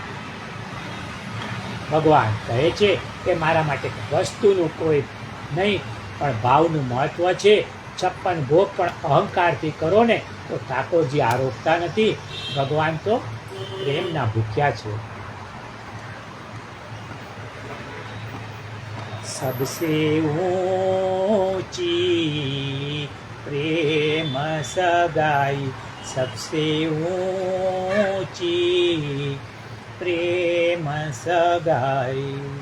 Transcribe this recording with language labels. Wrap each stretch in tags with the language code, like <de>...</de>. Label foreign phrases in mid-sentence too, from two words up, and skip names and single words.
<gu>ભગવાન કહે છે કે મારા માટે વસ્તુનું કોઈ નહીં, પણ ભાવનું મહત્વ છે. 56 ભોગ પણ અહંકારથી કરો ને તો ઠાકોરજી આરોગતા નથી. ભગવાન તો પ્રેમના ભૂખ્યા છે.</gu> <hi>सबसे ऊंची प्रेम सगाई, सबसे ऊंची प्रेम सगाई.</hi>